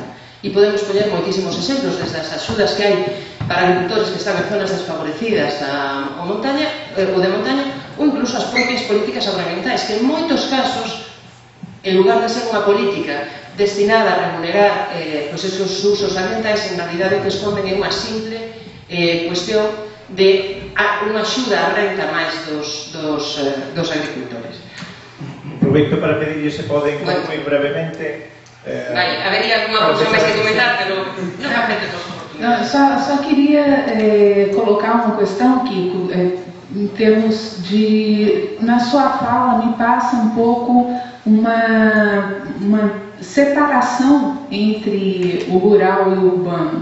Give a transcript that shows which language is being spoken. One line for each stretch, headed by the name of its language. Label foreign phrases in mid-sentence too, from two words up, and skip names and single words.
Galician: E podemos poñer moitísimos exemplos desde as axudas que hai para agricultores que están en zonas desfavorecidas ou de montaña, ou incluso as propias políticas agroambientais, que en moitos casos, en lugar de ser unha política destinada a remunerar esos usos ambientais, en realidade o que esconden é unha simple cuestión de unha axuda á renta máis dos agricultores. Aproveito para pedirlle se poden moi brevemente. Habería alguma cousa máis que comentar, pero non me frente todas as oportunidades.
Portuguese: Só queria colocar uma questão, Kiko, em termos de... Na sua fala me passa um pouco uma separação entre o rural e o urbano.